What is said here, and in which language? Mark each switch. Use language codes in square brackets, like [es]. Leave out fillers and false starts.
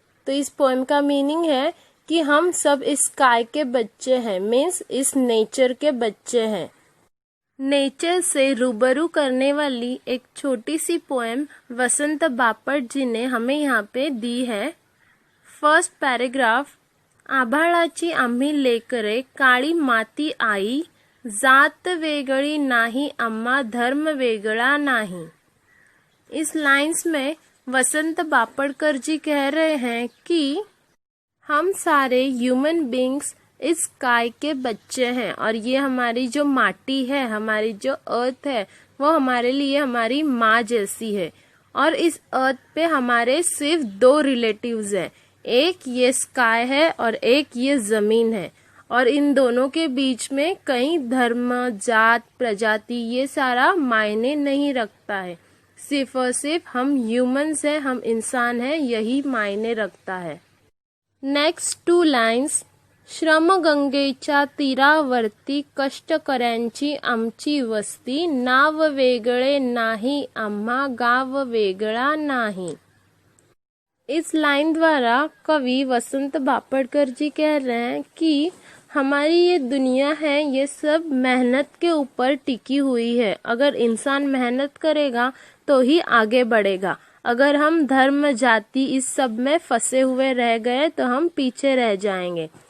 [hi] तो इस पोएम का मीनिंग है कि हम सब इस स्काई के बच्चे हैं, मीन्स इस नेचर के बच्चे हैं. नेचर से रूबरू करने वाली एक छोटी सी पोएम वसंत बापट जी ने हमें यहाँ पे दी है. [en] First paragraph. [mr] आभाळाची आम्ही लेकरे, काळी माती आई, जात वेगळी नाही अम्मा, धर्म वेगळा नाही. [hi] इस लाइन्स में वसंत बापटकर जी कह रहे हैं कि हम सारे ह्यूमन बींग्स इस स्काई के बच्चे हैं और ये हमारी जो माटी है, हमारी जो अर्थ है, वो हमारे लिए हमारी माँ जैसी है. और इस अर्थ पे हमारे सिर्फ दो रिलेटिव्स हैं, एक ये स्काई है और एक ये जमीन है. और इन दोनों के बीच में कई धर्म, जात, प्रजाति ये सारा मायने नहीं रखता है. सिर्फ और सिर्फ हम ह्यूमंस हैं, हम इंसान हैं, यही मायने रखता है. [en] Next two lines. [mr] श्रमगंगेच्या तीरावरती कष्टकऱ्यांची आमची वस्ती, नाव वेगळे नाही आम्हा, गाव वेगळा नाही. [hi] इस लाइन द्वारा कवि वसंत बापटकर जी कह रहे हैं कि हमारी ये दुनिया है, ये सब मेहनत के ऊपर टिकी हुई है. अगर इंसान मेहनत करेगा तो ही आगे बढ़ेगा. अगर हम धर्म, जाति इस सब में फंसे हुए रह गए तो हम पीछे रह जाएंगे.